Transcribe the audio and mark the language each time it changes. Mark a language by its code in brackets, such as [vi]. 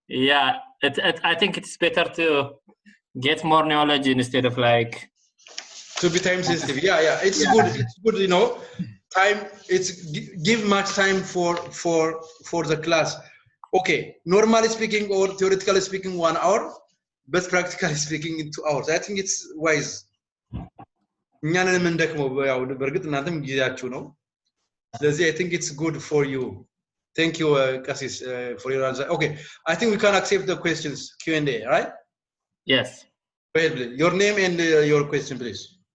[en] Yeah, I think it's better to get more knowledge instead of like to be time sensitive. Yeah, it's good. It's good, time. It's give much time for the class. Okay, normally speaking or theoretically speaking 1 hour, but practically speaking in 2 hours. I think it's wise. [am] እኛንን እንደከመው ያው በርግጥ እናንተም ጊዜያችሁ ነው። ስለዚህ [en] I think it's good for you. Thank you, Cassis, for your answer. Okay, I think we can accept the questions, Q&A, right? Yes. Go ahead, please. Your name and your question, please.